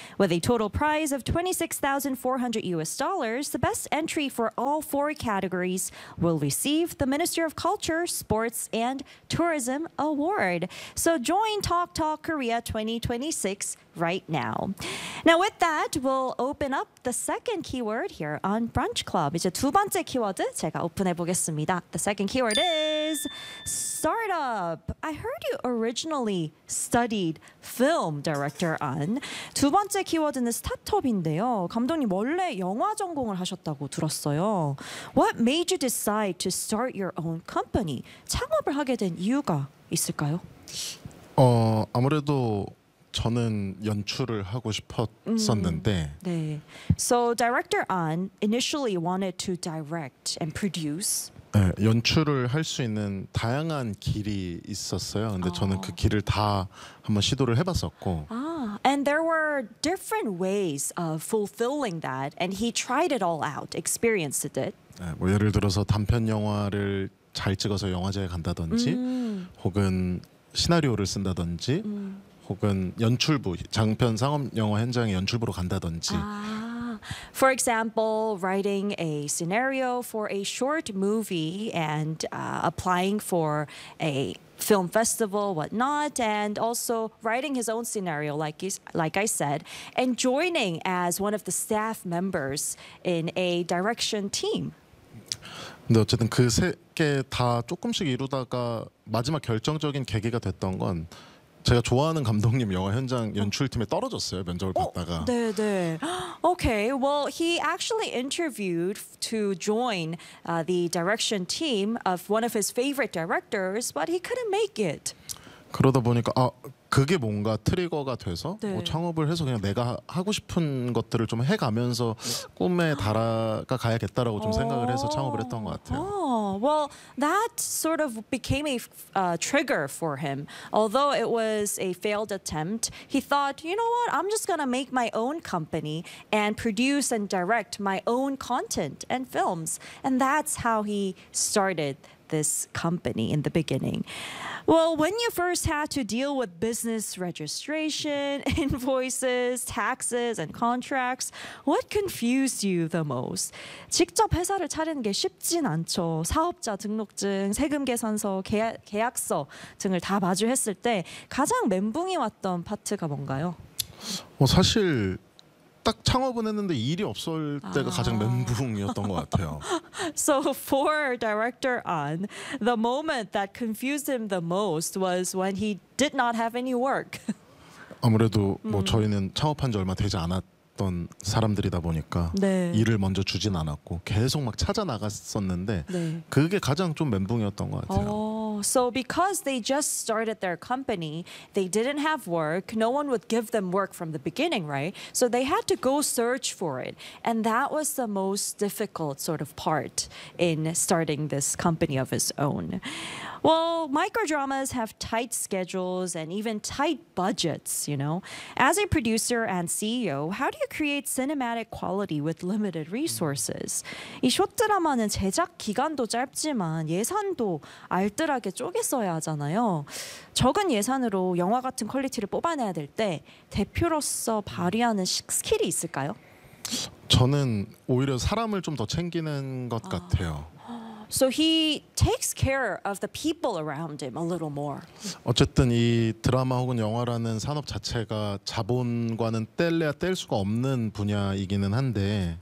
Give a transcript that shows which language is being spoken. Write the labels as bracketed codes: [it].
[en] With a total prize of $26,400, the best entry for all four categories will receive the Minister of Culture, Sports, and Tourism Award. So join Talk Talk Korea 2026 right now. Now with that, we'll open up the second keyword here on Brunch Club. [ko] 이제 두 번째 키워드 제가 오픈해 보겠습니다. [en] The second keyword is startup. I heard you originally studied film director on. [ko] 두 번째 키워드는 스타트업인데요. 감독님 원래 영화 전공을 하셨다고 들었어요. [en] What made you decide to start your own company? [ko] 창업을 하게 된 이유가 있을까요? 아무래도 저는 연출을 하고 싶었었는데 네. [en] So director An initially wanted to direct and produce. [ko] 네, 연출을 할 수 있는 다양한 길이 있었어요. 근데 저는 그 길을 다 한번 시도를 해 봤었고. [en] And there were different ways of fulfilling that and he tried it all out, experienced it. [ko] 네, 뭐 예를 들어서 단편 영화를 잘 찍어서 영화제에 간다든지 혹은 시나리오를 쓴다든지 혹은 연출부 장편 상업 영화 현장에 연출부로 간다든지 [en] For example, writing a scenario for a short movie and applying for a film festival, whatnot, and also writing his own scenario, like I said, and joining as one of the staff members in a direction team. [ko] 근데 어쨌든 그 세 개 다 조금씩 이루다가 마지막 결정적인 계기가 됐던 건 제가 좋아하는 감독님 영화 현장 연출팀에 떨어졌어요. 면접을 봤다가. 네. Okay. [en] Well, he actually interviewed to join the direction team of one of his favorite directors, but he couldn't make it. [ko] 그러다 보니까 그게 뭔가 트리거가 돼서 네. 뭐 창업을 해서 그냥 내가 하고 싶은 것들을 좀 해가면서 꿈에 달아가야겠다라고 좀 생각을 해서 창업을 했던 것 같아요. [en] Well, that sort of became a trigger for him. Although it was a failed attempt, he thought, you know what, I'm just going to make my own company and produce and direct my own content and films. And that's how he started this company in the beginning. Well, when you first had to deal with business registration, invoices, taxes, and contracts, what confused you the most? [ko] 직접 회사를 차리는 게 쉽진 않죠. 사업자 등록증, 세금 계산서, 계약서 등을 다 마주했을 때 가장 멘붕이 왔던 파트가 뭔가요? 사실 딱 창업은 했는데 일이 없을 때가 가장 멘붕이었던 것 같아요. [en] So for director An, the moment that confused him the most was when he did not have any work. [ko] 아무래도 뭐 저희는 창업한 지 얼마 되지 않았던 사람들이다 보니까 네. 일을 먼저 주진 않았고 계속 막 찾아 나갔었는데 네. 그게 가장 좀 멘붕이었던 것 같아요. [en] So because they just started their company, they didn't have work. No one would give them work from the beginning, right? So they had to go search for it. And that was the most difficult sort of part in starting this company of his own. Well, microdramas have tight schedules and even tight budgets, you know. As a producer and CEO, how do you create cinematic quality with limited resources? [ko] 이 쇼트드라마는 제작 기간도 짧지만 예산도 알뜰하게 쪼개서야 하잖아요. 적은 예산으로 영화 같은 퀄리티를 뽑아내야 될 때 대표로서 발휘하는 스킬이 있을까요? 저는 오히려 사람을 좀 더 챙기는 것 같아요. [en] So he takes care of the people around him a little more. [ko] 어쨌든 이 드라마 혹은 영화라는 산업 자체가 자본과는 뗄래야 뗄 수가 없는 분야이기는 한데.